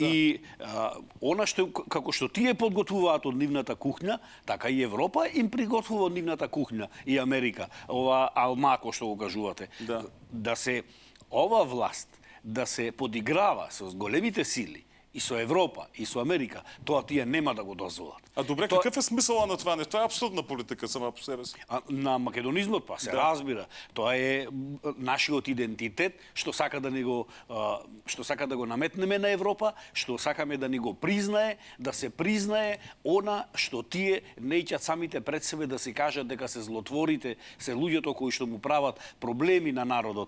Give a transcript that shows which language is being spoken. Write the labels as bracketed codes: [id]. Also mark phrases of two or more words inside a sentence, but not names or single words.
[mk] И она што, како што тие подготвуваат од нивната кухња, така и Европа им приготвува од нивната кухња, и Америка. Ова алмако што го кажувате. Да. Да се, ова власт, да се подиграва со големите сили, и со Европа, и со Америка, тоа тие нема да го дозволат. [bg] А добре, какъв е смисъла на това нещо? Това е абсурдна политика сама по себе си. [mk] На македонизмот, па се разбира. Тоа е нашиот идентитет, што сака да го наметнеме на Европа, што сакаме да ни го признае, да се признае она што тие неќат самите пред себе да си кажат дека се злотворите, се луѓето кои што му прават проблеми на народот.